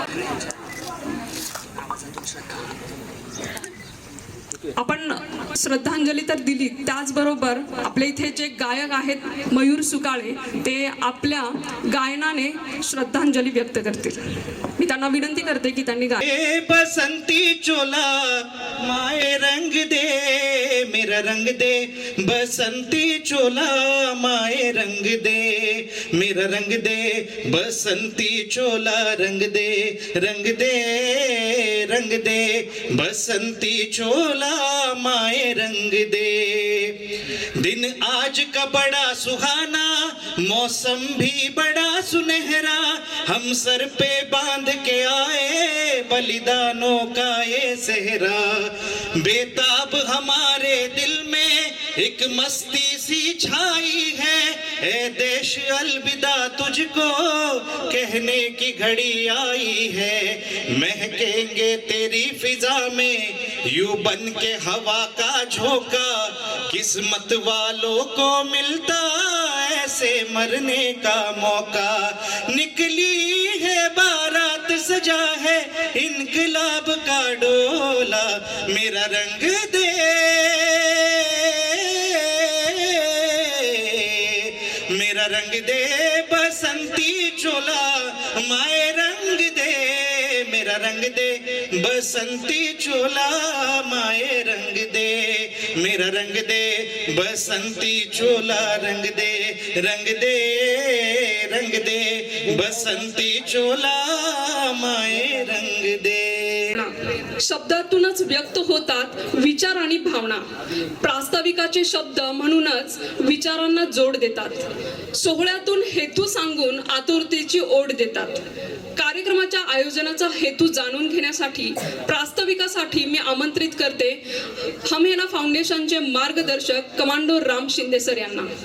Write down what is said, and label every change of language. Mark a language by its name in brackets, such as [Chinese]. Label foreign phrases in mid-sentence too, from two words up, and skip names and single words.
[Marathi] आपण श्रद्धांजली तर दिली, त्याचबरोबर आपल्या इथे जे गायक आहेत मयूर सुकाळे, ते आपल्या गायनाने श्रद्धांजली व्यक्त करतील. मी त्यांना विनंती करते की त्यांनी [Hindi] ए बसंती चोला माए रंग दे, मेरा रंग दे, बसंती चोला माए रंग दे, मेरा रंग दे, बसंती चोला रंग दे, रंग दे, रंग दे, बसंती चोला माए रंग दे. दिन आज का बड़ा सुहाना, मौसम भी बड़ा सुनहरा, हम सर पे बांध के आए बलिदानों का ये सेहरा। बेताब हमारे दिल में एक मस्ती सी छाई है, ए देश अलविदा तुझको कहने की घड़ी आई है। महकेंगे तेरी फिजा में यूं बन के हवा का झोंका, किस्मत वालों को मिलता ऐसे मरने का मौका। निकली है बारात सजा है इनकलाब का डोला, मेरा रंग दे मेरा रंग दे बसंती चोला, माए रंग दे मेरा रंग दे बसंती चोला, माए रंग दे मेरा रंग दे बसंती चोला, रंग दे रंग दे बसंती चोला, माए रंग दे। [Marathi] शब्दातूनच व्यक्त होतात विचार आणि भावना. प्रास्ताविकाचे शब्द म्हणूनच विचारांना जोड देतात. सोहळ्यातून हेतू सांगून आतुरतेची ओढ देतात. कार्यक्रमाच्या आयोजनाचा हेतू जाणून घेण्यासाठी प्रास्ताविकासाठी मी आमंत्रित करते हमहेना फाउंडेशनचे मार्गदर्शक कमांडो राम शिंदे सर यांना.